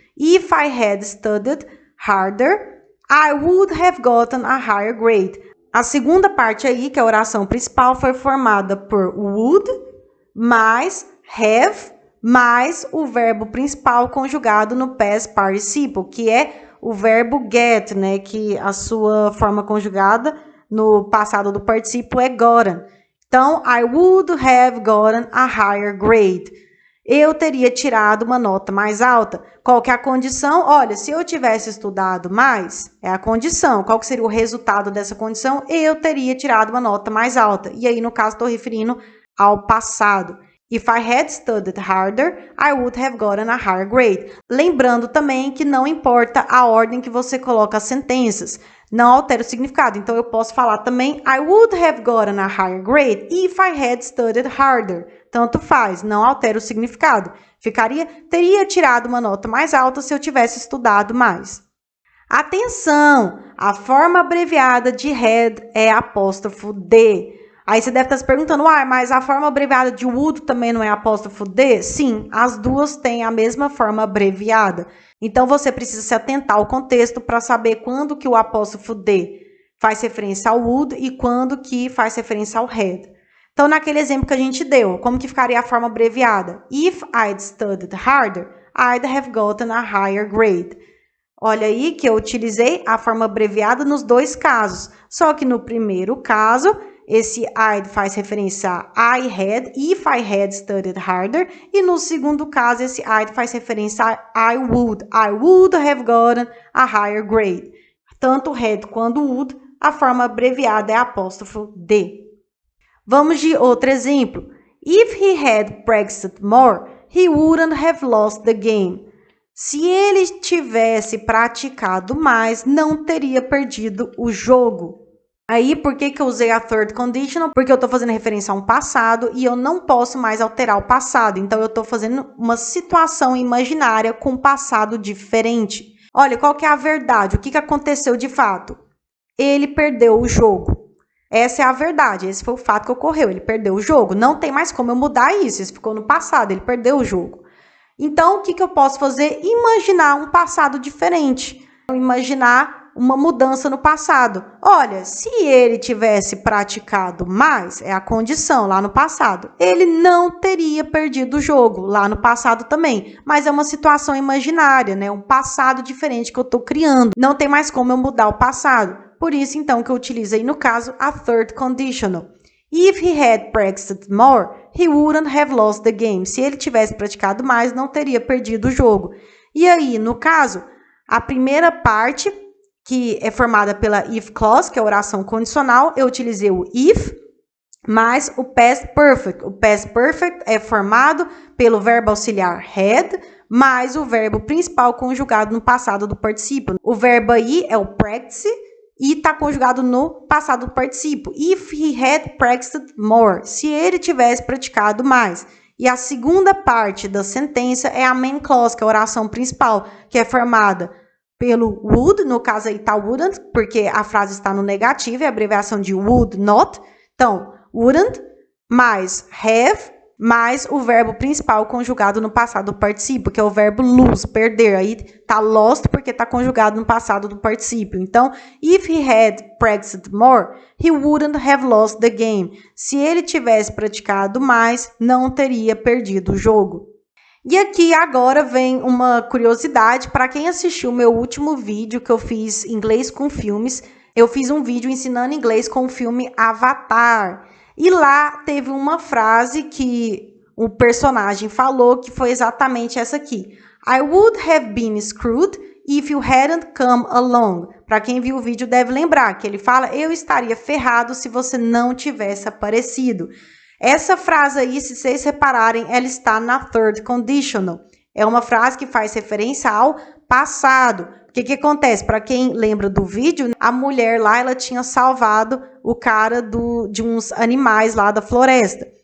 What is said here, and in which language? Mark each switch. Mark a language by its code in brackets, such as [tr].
[en] If I had studied harder, I would have gotten a higher grade. [pt] A segunda parte aí, que é a oração principal, foi formada por would, mais have, mais o verbo principal conjugado no past participle, que é o verbo get, né? Que a sua forma conjugada no passado do particípio é gotten. Então, [en] I would have gotten a higher grade. [pt] Eu teria tirado uma nota mais alta. Qual que é a condição? Olha, se eu tivesse estudado mais, é a condição. Qual que seria o resultado dessa condição? Eu teria tirado uma nota mais alta. E aí, no caso, estou referindo ao passado. [en] If I had studied harder, I would have gotten a higher grade. [pt] Lembrando também que não importa a ordem que você coloca as sentenças. não altera o significado. Então, eu posso falar também [en] I would have gotten a higher grade if I had studied harder. [pt] Tanto faz, não altera o significado. Teria tirado uma nota mais alta se eu tivesse estudado mais. Atenção! A forma abreviada de had é apóstrofo D. Aí você deve estar se perguntando, mas a forma abreviada de would também não é apóstrofo D? Sim, as duas têm a mesma forma abreviada. Então, você precisa se atentar ao contexto para saber quando que o apóstrofo D faz referência ao would e quando que faz referência ao had. Então, naquele exemplo que a gente deu, como que ficaria a forma abreviada? [en] If I'd studied harder, I'd have gotten a higher grade. [pt] Olha aí que eu utilizei a forma abreviada nos dois casos. Só que no primeiro caso, esse I'd faz referência a I had, [en] if I had studied harder. [pt] E no segundo caso, esse I'd faz referência a [en] I would have gotten a higher grade. [pt] Tanto had quanto would, a forma abreviada é apóstrofo D. Vamos de outro exemplo. [en] If he had practiced more, he wouldn't have lost the game. [pt] Se ele tivesse praticado mais, não teria perdido o jogo. Aí, por que eu usei a third conditional? Porque eu estou fazendo referência a um passado e eu não posso mais alterar o passado. Então, eu estou fazendo uma situação imaginária com um passado diferente. Olha, qual que é a verdade? O que aconteceu de fato? Ele perdeu o jogo. Essa é a verdade, esse foi o fato que ocorreu. Ele perdeu o jogo. Não tem mais como eu mudar isso. Isso ficou no passado, ele perdeu o jogo. Então, o que eu posso fazer? Imaginar um passado diferente. Imaginar uma mudança no passado. Olha, se ele tivesse praticado mais, é a condição lá no passado, ele não teria perdido o jogo lá no passado também. Mas é uma situação imaginária, né? Um passado diferente que eu estou criando. Não tem mais como eu mudar o passado. Por isso, então, que eu utilizo aí, no caso, a third conditional. [en] If he had practiced more, he wouldn't have lost the game. [pt] Se ele tivesse praticado mais, não teria perdido o jogo. E aí, no caso, a primeira parte, que é formada pela if clause, que é a oração condicional, eu utilizei o if, mais o past perfect. O past perfect é formado pelo verbo auxiliar had, mais o verbo principal conjugado no passado do particípio. O verbo aí é o practice, e está conjugado no passado do particípio. [en] If he had practiced more. [pt] Se ele tivesse praticado mais. E a segunda parte da sentença é a main clause, que é a oração principal, que é formada pelo would, no caso aí está wouldn't, porque a frase está no negativo, é a abreviação de would not. Então, wouldn't mais have mais o verbo principal conjugado no passado do particípio, que é o verbo lose, perder. Aí tá lost porque tá conjugado no passado do particípio. Então, [en] if he had practiced more, he wouldn't have lost the game. [pt] Se ele tivesse praticado mais, não teria perdido o jogo. E aqui agora vem uma curiosidade para quem assistiu o meu último vídeo que eu fiz inglês com filmes. Eu fiz um vídeo ensinando inglês com o filme Avatar. E lá teve uma frase que o personagem falou que foi exatamente essa aqui. [en] I would have been screwed if you hadn't come along. [pt] Para quem viu o vídeo deve lembrar que ele fala, eu estaria ferrado se você não tivesse aparecido. Essa frase aí, se vocês repararem, ela está na third conditional. É uma frase que faz referência ao passado. O que acontece? Para quem lembra do vídeo, a mulher lá, ela tinha salvado o cara de uns animais lá da floresta.